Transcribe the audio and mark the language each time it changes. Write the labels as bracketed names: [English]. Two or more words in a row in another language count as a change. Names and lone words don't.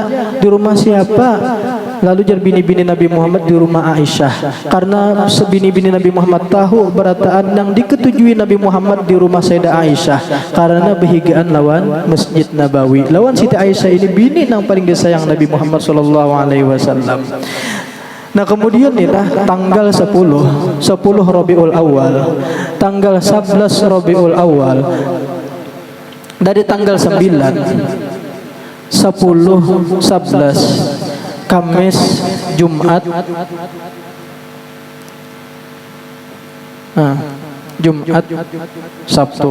[Banjar] Di rumah siapa? Lalu jar bini-bini Nabi Muhammad di rumah Aisyah. Karena sebini-bini Nabi Muhammad tahu berataan yang diketujui Nabi Muhammad di rumah Sayyidah Aisyah karena bahigaan lawan Masjid Nabawi. Lawan Siti Aisyah ini bini yang paling disayang Nabi Muhammad [Arabic] صلى الله عليه وسلم. [Banjar] Nah, kemudian inilah tanggal 10 Rabiul Awal, tanggal 11 Rabiul Awal, dari tanggal 9 10 11 Kamis, Jumat, Jumat, Sabtu.